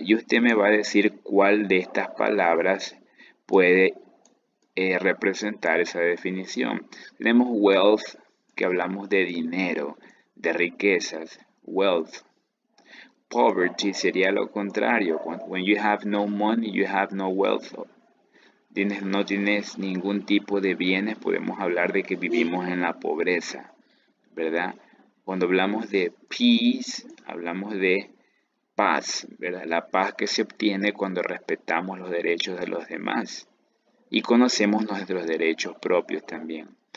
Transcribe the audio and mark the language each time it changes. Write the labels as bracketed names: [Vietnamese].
[Spanish] Y usted me va a decir cuál de estas palabras puede representar esa definición. Tenemos wealth, que hablamos de dinero, de riquezas, wealth. Poverty sería lo contrario. [English] When you have no money, you have no wealth. [Spanish] No tienes ningún tipo de bienes, podemos hablar de que vivimos en la pobreza, ¿verdad? Cuando hablamos de peace, hablamos de paz, ¿verdad? La paz que se obtiene cuando respetamos los derechos de los demás y conocemos nuestros derechos propios también.